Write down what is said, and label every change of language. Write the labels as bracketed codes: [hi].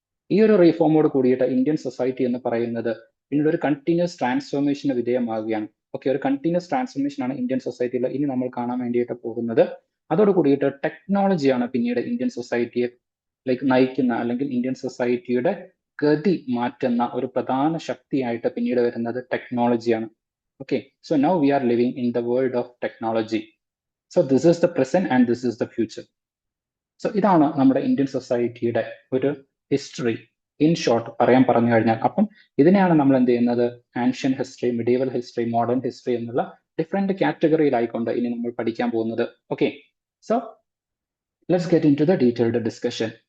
[ml] ഈ ഒരു റീഫോമോട് കൂടിയിട്ട് ഇന്ത്യൻ സൊസൈറ്റി എന്ന് പറയുന്നത് പിന്നീട് ഒരു കണ്ടിന്യൂസ് ട്രാൻസ്ഫോർമേഷന് വിധേയമാവുകയാണ്. ഓക്കെ, ഒരു കണ്ടിന്യൂസ് ട്രാൻസ്ഫോർമേഷൻ ആണ് ഇന്ത്യൻ സൊസൈറ്റിയിൽ ഇനി നമ്മൾ കാണാൻ വേണ്ടിയിട്ട് പോകുന്നത്. അതോട് കൂടിയിട്ട് ടെക്നോളജിയാണ് പിന്നീട് ഇന്ത്യൻ സൊസൈറ്റിയെ നയിക്കുന്ന അല്ലെങ്കിൽ ഇന്ത്യൻ സൊസൈറ്റിയുടെ ഗതി മാറ്റുന്ന ഒരു പ്രധാന ശക്തിയായിട്ട് പിന്നീട് വരുന്നത് ടെക്നോളജിയാണ്. [en] Okay, so now we are living in the world of technology. So this is the present and this is the future. [ml] So ഇതാണ് നമ്മുടെ ഇന്ത്യൻ സൊസൈറ്റിയുടെ ഒരു ഹിസ്റ്ററി ഇൻ ഷോർട്ട് പറഞ്ഞു കഴിഞ്ഞാൽ. അപ്പം ഇതിനെയാണ് നമ്മൾ എന്ത് ചെയ്യുന്നത്, ancient history, medieval history, modern history എന്നുള്ള ഡിഫറെന്റ് കാറ്റഗറിയിലായിക്കൊണ്ട് ഇനി നമ്മൾ പഠിക്കാൻ പോകുന്നത്. [en] Okay, so let's get into the detailed discussion.